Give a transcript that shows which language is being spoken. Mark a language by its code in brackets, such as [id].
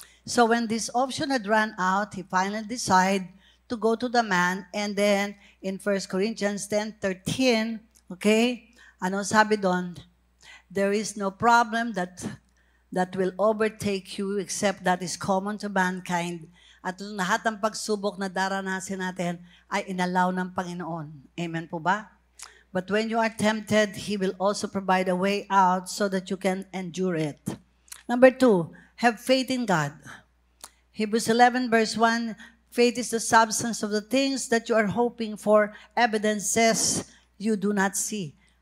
[en] So when this option had run out, he finally decided to go to the man, and then in 1 Corinthians 10:13, okay, [tl] ano sabi doon? [en] There is no problem that will overtake you except that is common to mankind. [tl] At lahat ng pagsubok na daranasin natin ay inalaw ng Panginoon. Amen po ba? [en] But when you are tempted, He will also provide a way out so that you can endure it. Number 2, have faith in God. Hebrews 11 verse 1, faith is the substance of the things that you are hoping for, evidences you do not see.